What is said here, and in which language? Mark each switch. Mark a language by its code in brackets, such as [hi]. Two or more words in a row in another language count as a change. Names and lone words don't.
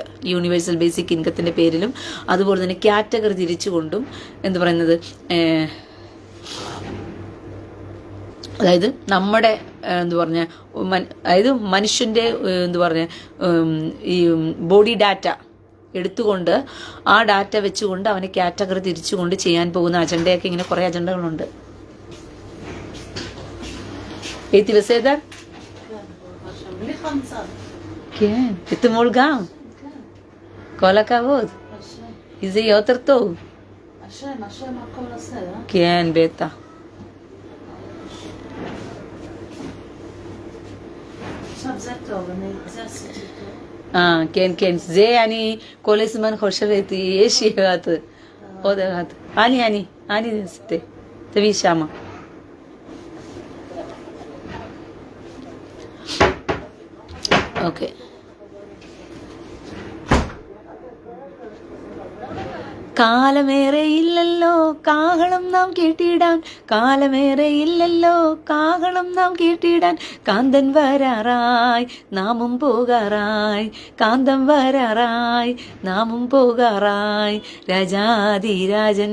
[en] universal basic income [ml] പേരിലും അതുപോലെ തന്നെ കാറ്റഗറി തിരിച്ചുകൊണ്ടും അതായത് നമ്മുടെ അതായത് മനുഷ്യന്റെ ഈ [en] body data [ml] എടുത്തുകൊണ്ട് ആ ഡാറ്റ വെച്ചുകൊണ്ട് അവനെ കാറ്റഗറി തിരിച്ചുകൊണ്ട് ചെയ്യാൻ പോകുന്ന അജണ്ടയൊക്കെ ഇങ്ങനെ കുറെ അജണ്ടകളുണ്ട്. [he] אתמול גם. כל הכבוד. זה יותר טוב. השם הכל עושה, כן, בטח. עכשיו זה טוב, זה עשיתי טוב. כן, זה אני כל הזמן חושבת, יש אחת, עוד אחת. אני עשיתי, תביא שמה. אוקיי. [ml] കാലമേറെയില്ലല്ലോ കാഹളം നാം കേട്ടിടാൻ, കാലമേറെയില്ലല്ലോ കാഹളം നാം കേട്ടിടാൻ, കാന്തൻ വരാറായി നാമും പോകാറായി, കാന്തം വരാറായി നാമും പോകാറായി, രാജാതിരാജൻ